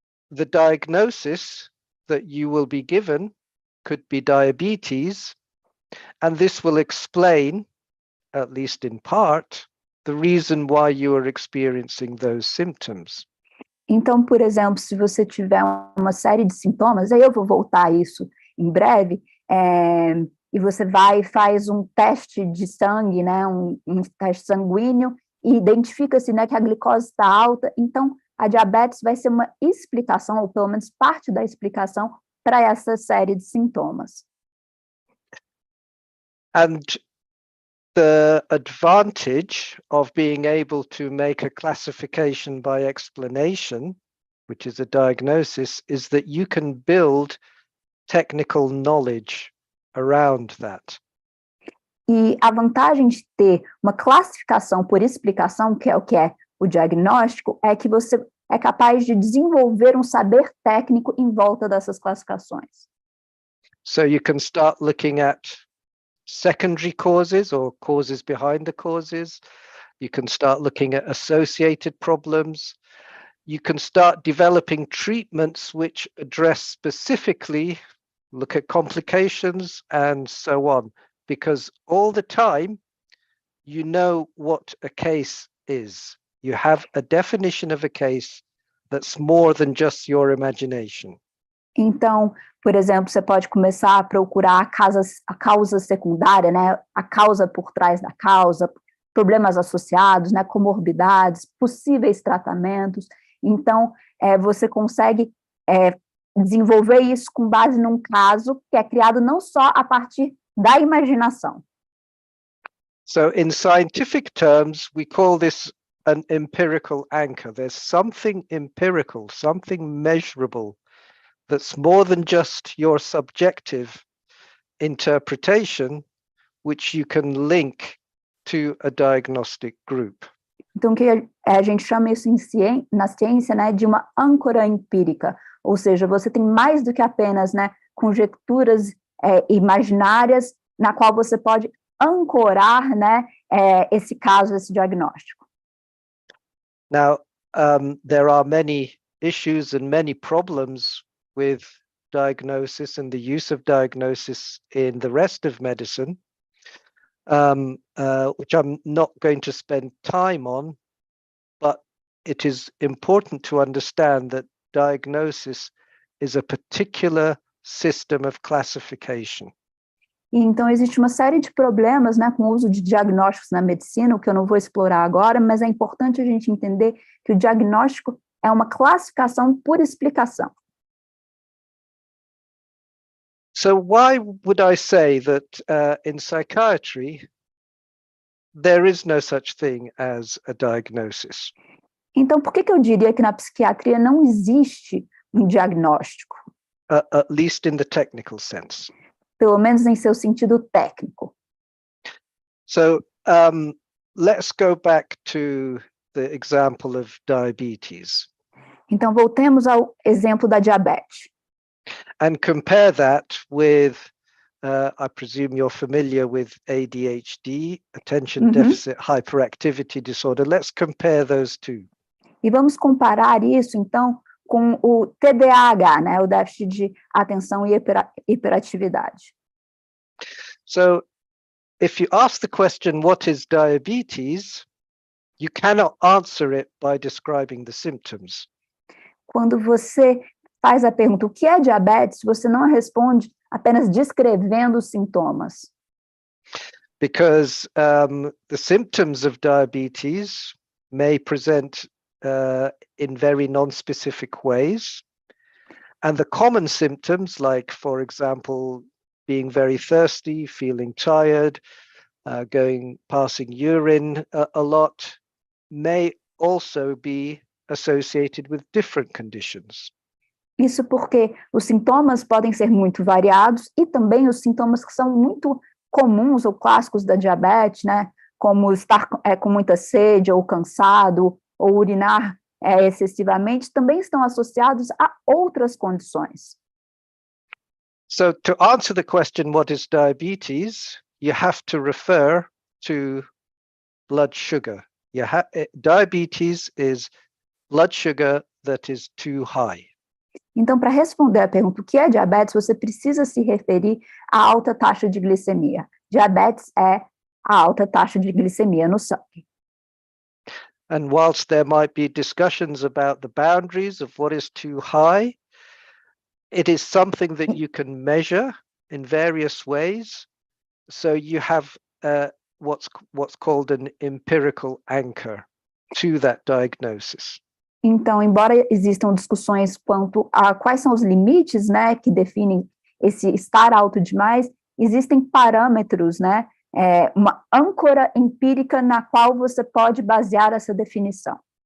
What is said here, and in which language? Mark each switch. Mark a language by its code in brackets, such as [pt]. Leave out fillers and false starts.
[en] the diagnosis that you will be given could be diabetes, and this will explain, at least in part, the reason why you are experiencing those symptoms. [pt] Então, por exemplo, se você tiver uma série de sintomas, aí eu vou voltar a isso em breve, e você vai e faz um teste de sangue, né, um teste sanguíneo, e identifica-se, né, que a glicose está alta, então a diabetes vai ser uma explicação, ou pelo menos parte da explicação, para essa série de sintomas. [en] And the advantage of being able to make a classification by explanation, which is a diagnosis, is that you can build technical knowledge around that. [pt] E a vantagem de ter uma classificação por explicação, que é o diagnóstico, é que você é capaz de desenvolver um saber técnico em volta dessas classificações. [en] So you can start looking at secondary causes or causes behind the causes. You can start looking at associated problems. You can start developing treatments which address specifically, look at complications and so on, because all the time you know what a case is. You have a definition of a case that's more than just your imagination. [pt] Então, por exemplo, você pode começar a procurar a causa secundária, né? A causa por trás da causa, problemas associados, né? Comorbidades, possíveis tratamentos. Então, você consegue desenvolver isso com base num caso que é criado não só a partir da imaginação. [en] So in scientific terms, we call this an empirical anchor. There's something empirical, something measurable that's more than just your subjective interpretation, which you can link to a diagnostic group. [pt] Então, que a gente chama isso na ciência, né, de uma âncora empírica, ou seja, você tem mais do que apenas, né, conjecturas imaginárias na qual você pode ancorar, né, esse caso, esse diagnóstico. [en] Now, there are many issues and many problems with diagnosis and the use of diagnosis in the rest of medicine, which I'm not going to spend time on, but it is important to understand that diagnosis is a particular system of classification. [pt] Então, existe uma série de problemas, né, com o uso de diagnósticos na medicina, o que eu não vou explorar agora, mas é importante a gente entender que o diagnóstico é uma classificação por explicação. [en] So why would I say that in psychiatry, there is no such thing as a diagnosis? [pt] Então, por que eu diria que na psiquiatria não existe um diagnóstico? [en] At least in the technical sense. [pt] Pelo menos em seu sentido técnico. [en] So let's go back to the example of diabetes. [pt] Então, voltemos ao exemplo da diabetes. [en] And compare that with I presume you're familiar with ADHD, attention deficit hyperactivity disorder. Let's compare those two. [pt] E vamos comparar isso, então, com o TDAH, né, o déficit de atenção e hiperatividade. [en] So, if you ask the question, what is diabetes? You cannot answer it by describing the symptoms. [pt] Quando você faz a pergunta, o que é diabetes? Você não responde apenas descrevendo os sintomas. [en] Because the symptoms of diabetes may present in very non-specific ways. And the common symptoms, like, for example, being very thirsty, feeling tired, passing urine a lot, may also be associated with different conditions. [pt] Isso porque os sintomas podem ser muito variados e também os sintomas que são muito comuns ou clássicos da diabetes, né, como estar com muita sede ou cansado ou urinar excessivamente, também estão associados a outras condições. [en] So to answer the question, what is diabetes? You have to refer to blood sugar. Diabetes is blood sugar that is too high. [pt] Então, para responder a pergunta, o que é diabetes, você precisa se referir à alta taxa de glicemia. Diabetes é a alta taxa de glicemia no sangue. [en] And whilst there might be discussions about the boundaries of what is too high, it is something that you can measure in various ways. So you have what's called an empirical anchor to that diagnosis. [pt] Então, embora existam discussões quanto a quais são os limites, né, que definem esse estar alto demais, existem parâmetros, né, uma âncora empírica na qual você pode basear essa definição.